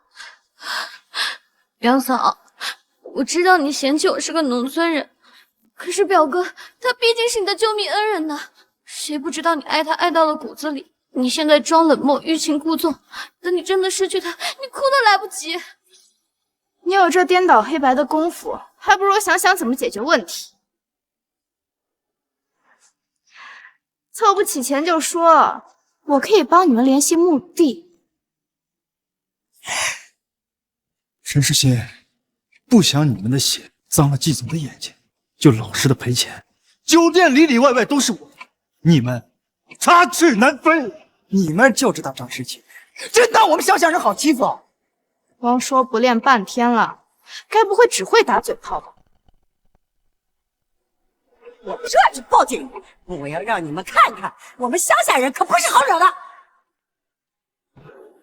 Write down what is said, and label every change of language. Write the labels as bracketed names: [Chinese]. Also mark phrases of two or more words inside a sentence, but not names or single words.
[Chinese] 表嫂，我知道你嫌棄我是個農村人，可是表哥他畢竟是你的救命恩人呢，誰不知道你愛他愛到了骨子裡。你現在裝冷漠，欲擒故縱，等你真的失去他，你哭都來不及。你有這顛倒黑白的功夫，還不如想想怎麼解決問題。湊不起錢就說，我可以幫你們聯繫墓地。陳世新，不想你們的血髒了季總的眼睛，就老實的賠錢。酒店裡外外都是我，你們插翅難飛。你們就知道仗勢欺人，真當我們鄉下人好欺負？光說不練半天了，該不會只會打嘴炮吧？我這就報警！我要讓你們看看，我們鄉下人可不是好惹的。